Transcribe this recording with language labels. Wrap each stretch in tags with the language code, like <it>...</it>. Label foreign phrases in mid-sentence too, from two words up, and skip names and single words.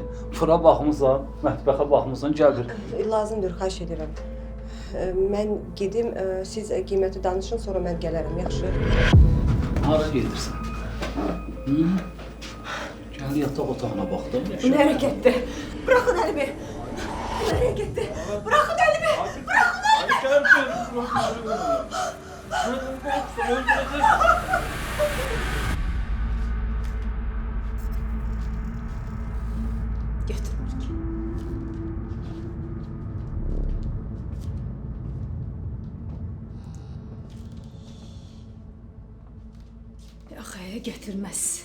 <az>Fıra baxmısan, mətbəxə baxmısan, gəl bir. Lazımdır, xahiş edirəm. Mən gedim, siz qiyməti danışın, sonra mən gələrəm, yaxşı? Hara gedirsən? Gəl yataq otağına bax da. Bu nə hərəkətdir? Bıraxın əlimi.</az> <tr>Nereye gitti? Bırakın elimi! Bırakın elimi!</tr> <az>Götürmür ki. Yaxaya gətirməz.</az>